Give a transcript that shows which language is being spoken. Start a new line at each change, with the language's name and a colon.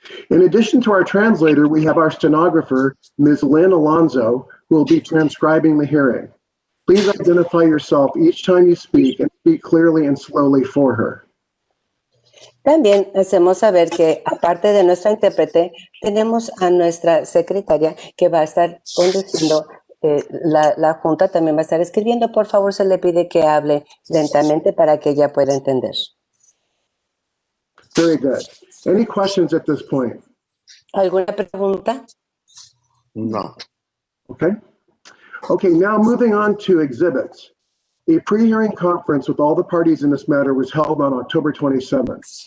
English: In addition to our translator, we have our stenographer, Ms. Lynn Alonzo, who will be transcribing the hearing. Please identify yourself each time you speak and speak clearly and slowly for her.
Spanish: También hacemos saber que, aparte de nuestra intérprete, tenemos a nuestra secretaria que va a estar conduciendo la junta, también va a estar escribiendo. Por favor, se le pide que hable lentamente para que ella pueda entender.
English: Very good. Any questions at this point?
Spanish: ¿Alguna pregunta? No.
English: Okay. Okay, now moving on to exhibits. A pre-hearing conference with all the parties in this matter was held on October 27th.